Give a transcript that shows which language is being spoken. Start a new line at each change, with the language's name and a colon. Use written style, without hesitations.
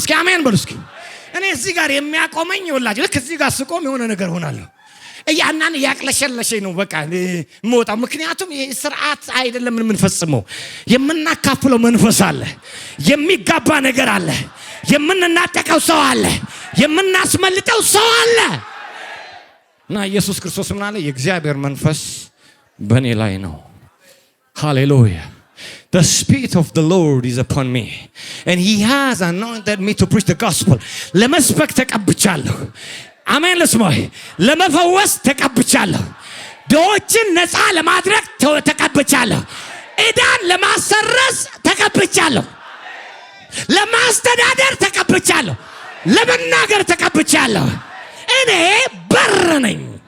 Amharic: እስኪ አሜን በሉ እስኪ። እኔ እዚህ ጋር የሚያቆመኝ ይኸውላችሁ ልክ እዚህ ጋር ስቆም የሆነ ነገር ሆናለሁ። እያናን ያቅለሸለሸኝ ነው በቃ ሞታው። ምክንያቱም ይሄ ስርዓት አይደለም የምንፈጽመው። የምናካፍለው መንፈስ አለ፣ የሚጋባ ነገር አለ፣ የምንናጠቀው ሰው አለ፣ የምናስመልጠው ሰው አለ። እና ኢየሱስ ክርስቶስ ምን አለ? የእግዚአብሔር መንፈስ በእኔ ላይ ነው። ሃሌሉያ።
English: The Spirit of the Lord is upon me and He has anointed me to preach the gospel.
Amharic: ለመስበክ ተቀብቻለሁ። አሜን። ለስሞይ ለመፈወስ ተቀብቻለሁ። ድሆችን ነፃ ለማድረግ ተቀብቻለሁ። ዕዳን ለማሰረስ ተቀብቻለሁ። ለማስተዳደር ተቀብቻለሁ። ለመናገር ተቀብቻለሁ። እኔ በር ነኝ።